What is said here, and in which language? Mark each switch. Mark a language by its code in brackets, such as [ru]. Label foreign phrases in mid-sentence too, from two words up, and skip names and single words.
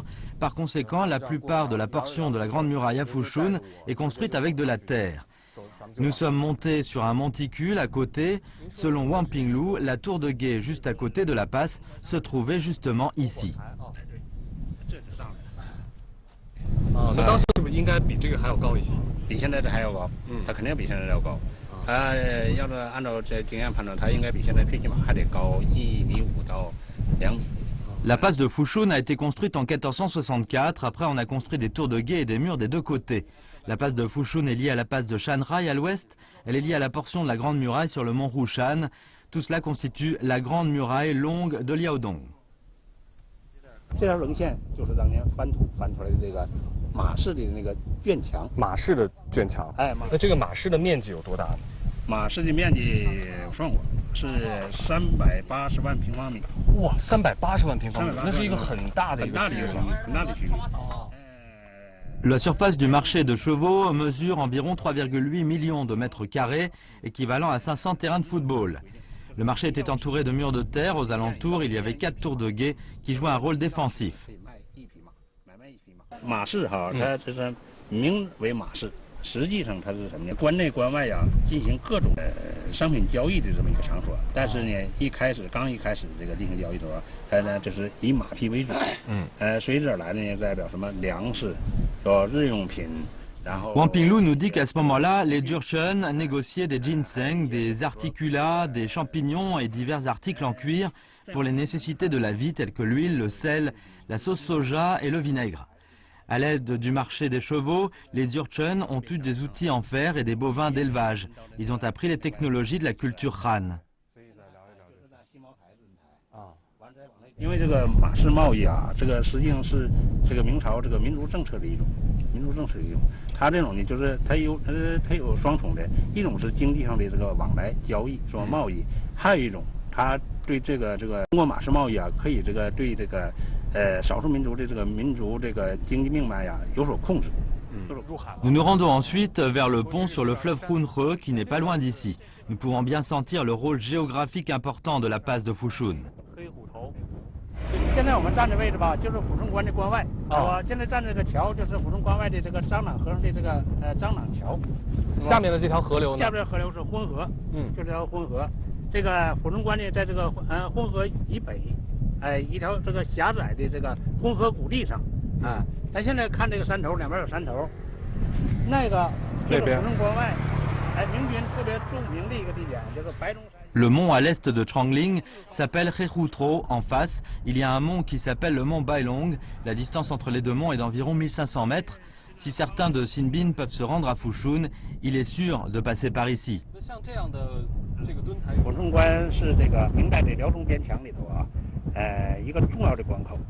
[fr] Par conséquent, la plupart de la portion de la Grande Muraille à Fushun est construite avec de la terre. Nous sommes montés sur un monticule à côté. Selon Wang Pinglu, la tour de guet juste à côté de la passe se trouvait justement ici. [zh] 那当时是不是应该比这个还要高一些？比现在这还要高，它肯定比现在要高。它要是按照这经验判断，它应该比现在最起码还得高1.5米到2米。 [fr] La passe de Fushun a été construite en 1464. Après, on a construit des tours de guet et des murs des deux côtés. La passe de Fushun est liée à la passe de Shanrai à l'ouest. Elle est liée à la portion de la Grande Muraille sur le mont Rushan. Tout cela constitue la Grande Muraille longue de Liaodong. [zh] 这条棱线就是当年翻土翻出来的这个马式的那个圈墙。马式的圈墙。那这个马式的面积有多大呢？马市的面积我算过是380万平方米。哇，380万平方米，那是一个很大的一个区域，很大的区域。 [fr] La surface du marché de chevaux mesure environ 3,8 millions de mètres carrés, équivalent à 500 terrains de football. Le marché était entouré de murs de terre. Aux alentours, il y avait 4 tours de guet qui jouaient un rôle défensif. [zh] 马市哈，它这是名为马市，实际上它是什么呢？关内关外呀，进行各种商品交易的这么一个场所。但是呢，刚一开始这个进行交易的时候，它呢就是以马匹为主。随之而来呢，代表什么粮食，日用品。 [fr] Wang Pinglu nous dit qu'à ce moment-là, les Jurchen négociaient des ginseng, des articulats, des champignons et divers articles en cuir pour les nécessités de la vie telles que l'huile, le sel, la sauce soja et le vinaigre. À l'aide du marché des chevaux, les Jurchen ont eu des outils en fer et des bovins d'élevage. Ils ont appris les technologies de la culture Han. [zh] 因为这个马市贸易啊，这个实际上是这个明朝这个民族政策的一种，它这种呢，就是它有双重的，一种是经济上的这个往来交易，说贸易，还有一种，它对这个通过马市贸易啊，可以对这个少数民族的这个经济命脉呀有所控制。 [fr] Nous nous rendons ensuite vers le pont sur le fleuve Hunhe qui n'est pas loin d'ici. Nous pouvons bien sentir le rôle géographique important de la passe de Fushun. [zh] 现在我们站的位置吧，就是抚顺关的关外。我现在站这个桥，就是抚顺关外的这个张朗河上的这个张朗桥。下面的这条河流呢？下边河流是浑河，就这条浑河。这个抚顺关呢，在这个浑河以北，一条这个狭窄的这个浑河谷地上，咱现在看这个山头，两边有山头，那个就是抚顺关外，明军特别著名的一个地点，就是白中山。 [fr] Le mont à l'est de Trangling s'appelle Khehutro. En face, il y a un mont qui s'appelle le mont Bailong. La distance entre les deux monts est d'environ 1500 mètres. Si certains de Sinbin peuvent se rendre à Fushun, il est sûr de passer par ici. [zh] 抚顺关是这个明代的辽中边墙里头啊，一个重要的关口。